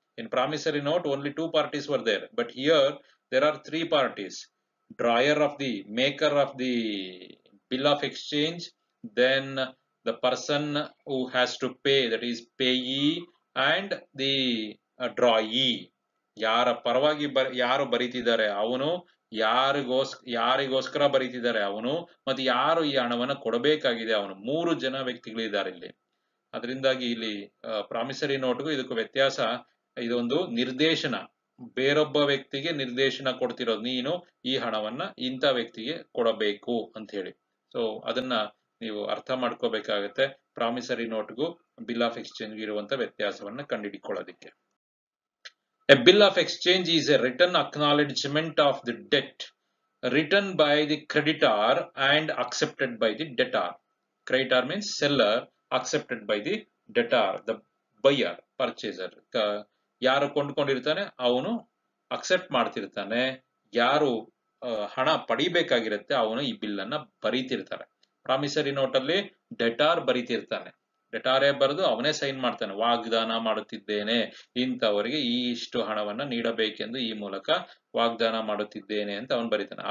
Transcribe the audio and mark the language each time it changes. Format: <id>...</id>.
<en>In promissory note, only two parties were there, but here there are three parties: drawer of the maker of the bill of exchange, then the person who has to pay, that is payee, and the drawee.</en> <kn>ಯಾರ ಪರವಾಗಿ ಯಾರು ಬರೀತಿದ್ದಾರೆ ಅವನು, ಯಾರಿಗೋಸ್ಕರ ಬರೀತಿದ್ದಾರೆ ಅವನು, ಮತ್ತು ಯಾರು ಈ ಹಣವನ್ನು ಕೊಡಬೇಕಾಗಿದೆ ಅವನು, ಮೂರು ಜನ ವ್ಯಕ್ತಿಗಳಿದ್ದಾರೆ ಇಲ್ಲಿ. ಅದರಿಂದಾಗಿ ಇಲ್ಲಿ ಪ್ರಾಮಿಸರಿ ನೋಟ್ಗೂ ಇದಕ್ಕೂ ವ್ಯತ್ಯಾಸ, ಇದೊಂದು ನಿರ್ದೇಶನ, ಬೇರೊಬ್ಬ ವ್ಯಕ್ತಿಗೆ ನಿರ್ದೇಶನ ಕೊಡ್ತಿರೋದು, ನೀನು ಈ ಹಣವನ್ನ ಇಂಥ ವ್ಯಕ್ತಿಗೆ ಕೊಡಬೇಕು ಅಂತ ಹೇಳಿ. ಸೊ ಅದನ್ನ ನೀವು ಅರ್ಥ ಮಾಡ್ಕೋಬೇಕಾಗತ್ತೆ, ಪ್ರಾಮಿಸರಿ ನೋಟ್ಗೂ ಬಿಲ್ ಆಫ್ ಎಕ್ಸ್ಚೇಂಜ್ ಇರುವಂತ ವ್ಯತ್ಯಾಸವನ್ನ ಕಂಡುಹಿಡಿಕೊಳ್ಳೋದಿಕ್ಕೆ.</kn> <en>A bill of exchange is a written acknowledgement of the debt written by the creditor and accepted by the debtor. Creditor means seller, accepted by the debtor, the buyer, purchaser.</en> <kn>ಯಾರು ಕೊಂಡ್ಕೊಂಡಿರ್ತಾನೆ ಅವನು accept ಮಾಡ್ತಿರ್ತಾನೆ, ಯಾರು ಹಣ ಪಡಿಬೇಕಾಗಿರುತ್ತೆ ಅವನು ಈ bill ಅನ್ನ ಬರೀತಿರ್ತಾರೆ. Promissory note ಅಲ್ಲಿ debtor ಬರೀತಿರ್ತಾನೆ, ಡೆಟಾರೇ ಬರೆದು ಅವನೇ ಸೈನ್ ಮಾಡ್ತಾನೆ, ವಾಗ್ದಾನ ಮಾಡುತ್ತಿದ್ದೇನೆ ಇಂಥವರಿಗೆ ಇಷ್ಟು ಹಣವನ್ನ ನೀಡಬೇಕೆಂದು ಈ ಮೂಲಕ ವಾಗ್ದಾನ ಮಾಡುತ್ತಿದ್ದೇನೆ ಅಂತ ಅವನು ಬರೀತಾನೆ.</kn>